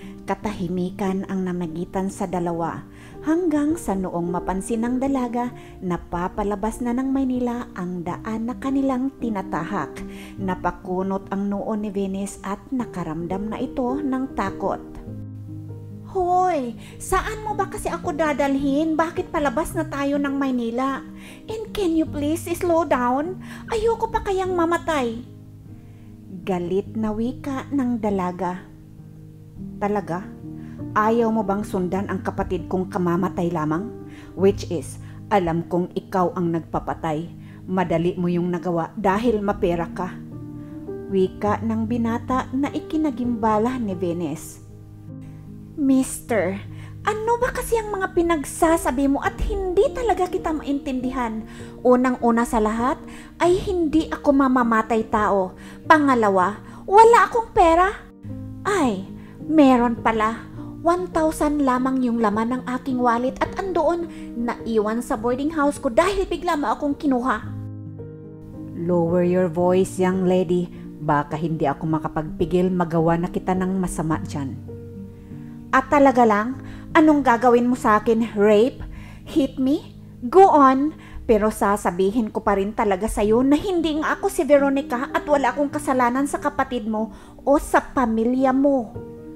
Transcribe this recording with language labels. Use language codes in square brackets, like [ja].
[tl] Katahimikan ang namagitan sa dalawa hanggang sa noong mapansin ng dalaga na papalabas na ng Maynila ang daan na kanilang tinatahak. Napakunot ang noo ni Venus at nakaramdam na ito ng takot. Hoy, saan mo ba kasi ako dadalhin? Bakit palabas na tayo ng Maynila? [en] And can you please slow down? [tl] Ayoko pa kayang mamatay. Galit na wika ng dalaga. Talaga? Ayaw mo bang sundan ang kapatid kong kamamatay lamang? [en] Which is, [tl] alam kong ikaw ang nagpapatay. Madali mo yung nagawa dahil mapera ka. Wika ng binata na ikinagimbala ni Venus. Mister, ano ba kasi ang mga pinagsasabi mo at hindi talaga kita maintindihan? Unang-una sa lahat ay hindi ako mamamatay tao. Pangalawa, wala akong pera. Ay, meron pala. 1,000 lamang yung laman ng aking wallet at andoon naiwan sa boarding house ko dahil bigla mo akong kinuha. [en] Lower your voice, young lady. [tl] Baka hindi ako makapagpigil magawa na kita ng masama dyan. At talaga lang, anong gagawin mo sa akin? Rape? [en] Hit me? Go on! [tl] Pero sasabihin ko pa rin talaga sa'yo na hindi nga ako si Veronica at wala akong kasalanan sa kapatid mo o sa pamilya mo.